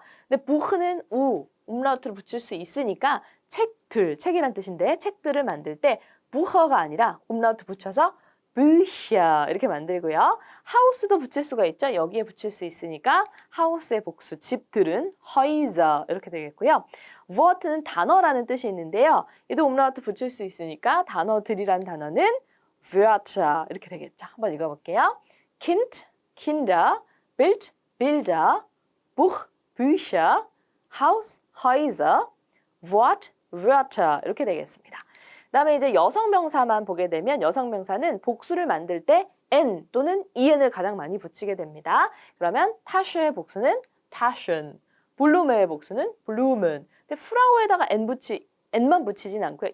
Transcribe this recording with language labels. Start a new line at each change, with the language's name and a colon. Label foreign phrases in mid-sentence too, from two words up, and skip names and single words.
Korean: 근데 buch는 umlaut를 붙일 수 있으니까 책들, 책이란 뜻인데 책들을 만들 때 bucher가 아니라 umlaut 붙여서 Bücher 이렇게 만들고요. 하우스도 붙일 수가 있죠. 여기에 붙일 수 있으니까 하우스의 복수, 집들은 Häuser 이렇게 되겠고요. Wort는 단어라는 뜻이 있는데요. 얘도 umlaut 붙일 수 있으니까 단어들이라는 단어는 Wörter 이렇게 되겠죠. 한번 읽어볼게요.
German: Kind, Kinder, Bild, Bilder, Buch, Bücher, Haus, Häuser, Wort, Wörter
Korean: 이렇게 되겠습니다. 그다음에 이제 여성명사만 보게 되면 여성명사는 복수를 만들 때 n 또는 en을 가장 많이 붙이게 됩니다. 그러면 타슈의 복수는 타슌, 블루메의 복수는 블루멘. 근데 프라우에다가 n만 붙이진 않고요.